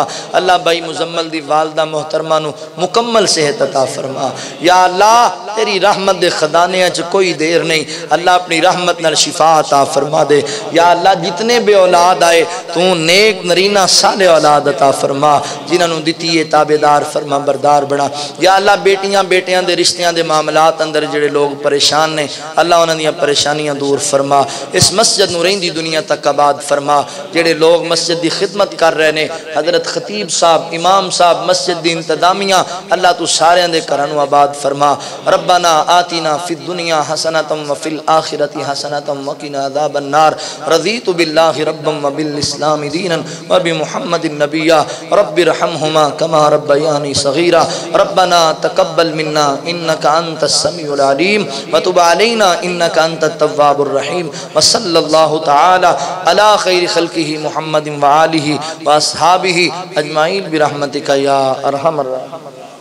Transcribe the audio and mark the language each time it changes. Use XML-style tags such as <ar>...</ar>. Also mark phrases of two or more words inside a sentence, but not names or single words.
<pa>اللہ بھائی مزمل دی والدہ محترمہ نو مکمل صحت عطا فرما۔ یا اللہ تیری رحمت دے خزانے وچ کوئی دیر نہیں، اللہ اپنی رحمت نال شفا عطا فرما دے۔ یا اللہ جتنے بے اولاد آئے تو نیک نرینہ صالح اولاد عطا فرما، جنہاں نو دتی ہے تابعدار فرما بردار بنا۔ یا اللہ بیٹیاں بیٹیاں دے رشتیاں دے معاملات اندر جڑے لوگ پریشان نے اللہ انہاں دیاں پریشانیاں دور فرما۔ اس مسجد نو رہندی دنیا تک آباد فرما۔ جڑے لوگ مسجد دی خدمت کر رہے نے حضرت خطیب صاحب امام صاحب مسجد دی انتظامیہ اللہ تو سارے دے گھراں نو آباد فرما۔</pa> <ar>ربنا آتنا فی الدنیا حسنۃ وفی الآخرۃ حسنۃ وقنا عذاب النار۔ رضیت باللہ ربا وبالاسلام دینا وبمحمد نبیا رب ارحمہما کما ربیانی صغیرا۔ ربنا تقبل منا انک انت السمیع العلیم وتب علینا انک انت التواب الرحیم۔ وصلی اللہ تعالی علی خیر خلقہ محمد وآلہ واصحابہ اجمعین برحمتک یا ارحم الراحمین۔</ar>